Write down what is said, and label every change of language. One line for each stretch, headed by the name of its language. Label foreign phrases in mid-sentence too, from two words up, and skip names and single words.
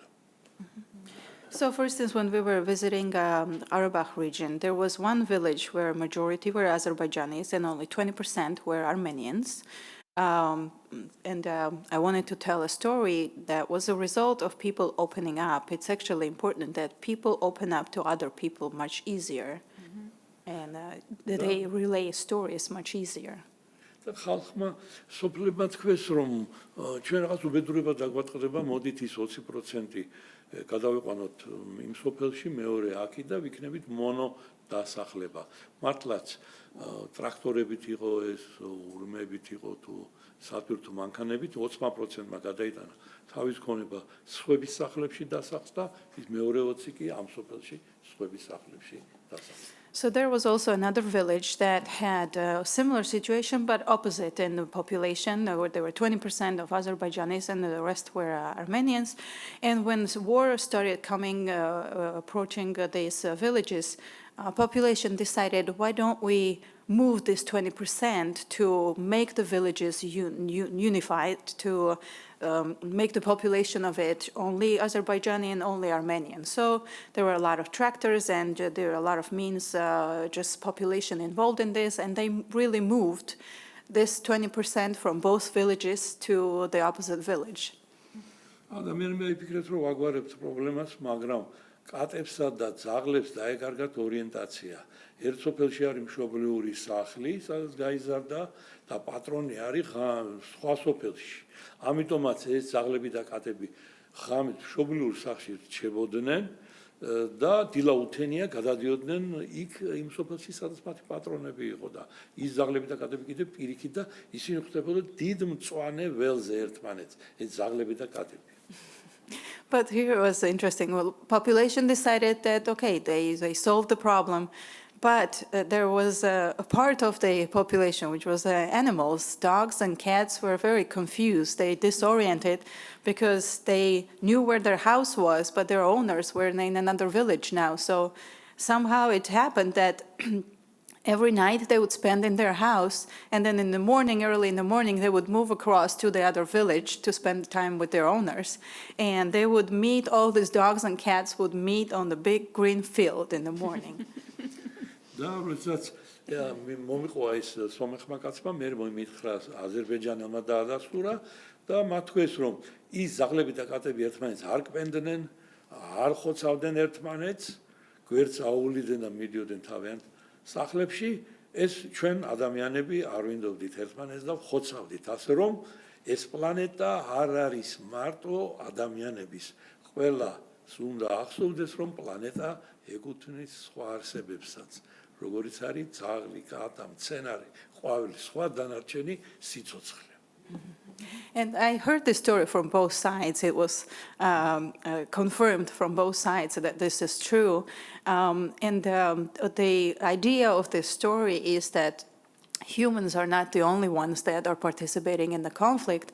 English: So, for instance, when we were visiting Karabakh region, there was one village where majority were Azerbaijanis and only 20% were Armenians. I wanted to tell a story that was a result of people opening up. It's actually important that people open up to other people much easier, and that they relay stories much easier.
Georgian: ხალხმა სოფლებმა თქვეს რომ ჩვენ რაღაც უბედურება დაგვატყდება მოდით ის 20% გადავიყვანოთ იმ სოფელში მეორე აქი და ვიქნებით მონო დასახლება მართლაც ტრაქტორებით იყო ეს ურმებით იყო თუ სატვირთო მანქანებით 20%-მა გადაიტანა თავის ქონება სხვების სახლებში დასახლდა ის მეორე 20 კი ამ სოფელში სხვების სახლებში დასახლდა
English: So there was also another village that had a similar situation, but opposite in the population, where there were 20% of Azerbaijanis and the rest were Armenians. And when the war started coming, approaching these villages, population decided, why don't we move this 20% to make the villages unified, to make the population of it only Azerbaijani and only Armenian. So there were a lot of tractors and there were a lot of means, just population involved in this, and they really moved this 20% from both villages to the opposite village.
Georgian: ადამიანმა იფიქრეთ რომ აგვარებთ პრობლემას, მაგრამ კატებსა და ძაღლებს დაეკარგათ ორიენტაცია. ერთ სოფელში არის მშობლიური სახლი, სადაც გაიზარდა და პატრონი არის სხვა სოფელში. ამიტომაც ეს ძაღლები და კატები ღამით მშობლიურ სახლში რჩებოდნენ და დილაუთენია გადადიოდნენ იქ იმ სოფელში, სადაც მათი პატრონები იყო და ის ძაღლები და კატები კიდე პირიქით და ისინი ხვდებოდა დიდ მწვანე ველზე ერთმანეთს, ეს ძაღლები და კატები.
English: But here it was interesting. Well, population decided that, okay, they solved the problem, but there was a part of the population, which was animals. Dogs and cats were very confused. They disoriented because they knew where their house was, but their owners were in another village now. So somehow it happened that every night they would spend in their house, and then in the morning, early in the morning, they would move across to the other village to spend time with their owners. And they would meet, all these dogs and cats would meet on the big green field in the morning.
Georgian: და როდესაც მომიყვა ეს სომეხმა კაცმა, მე მომითხრა აზერბაიჯანელმა დაადასტურა და მათ თქვეს რომ ის ძაღლები და კატები ერთმანეთს არ კპენდნენ, არ ხოცავდნენ ერთმანეთს, გვერდს აუვლიდნენ და მიდიოდნენ თავიანთ სახლებში, ეს ჩვენ ადამიანები არ ვინდობდით ერთმანეთს და ხოცავდით, ასე რომ ეს პლანეტა არ არის მარტო ადამიანების. ყველას უნდა ახსოვდეს, რომ პლანეტა ეკუთვნის სხვა არსებებსაც, როგორიც არის ძაღლი, კატა, მცენარე, ყვავილი, სხვა დანარჩენი სიცოცხლე.
English: And I heard this story from both sides. It was confirmed from both sides that this is true. The idea of this story is that humans are not the only ones that are participating in the conflict.